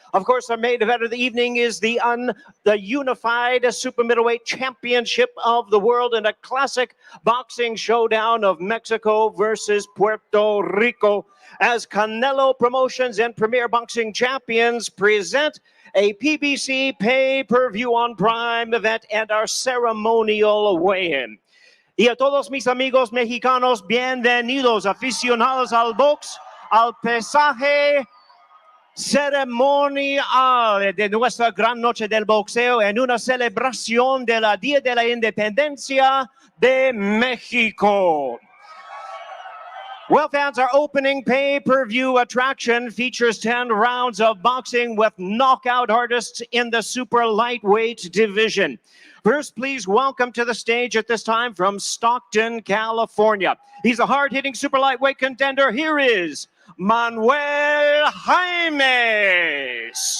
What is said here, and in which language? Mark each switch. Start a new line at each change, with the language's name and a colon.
English: Of course, the main event of the evening is the unified super middleweight championship of the world and a classic boxing showdown of Mexico versus Puerto Rico, as Canelo Promotions and Premier Boxing Champions present a PBC pay-per-view on Prime event and our ceremonial weigh-in.
Spanish: Y a todos mis amigos mexicanos, bienvenidos aficionados al box, al pesaje ceremonial de nuestra gran noche del boxeo en una celebración de la Día de la Independencia de México.
English: Well, fans, our opening pay-per-view attraction features 10 rounds of boxing with knockout artists in the super lightweight division. First, please welcome to the stage at this time from Stockton, California. He's a hard-hitting super lightweight contender. Here is Manuel Jaimes.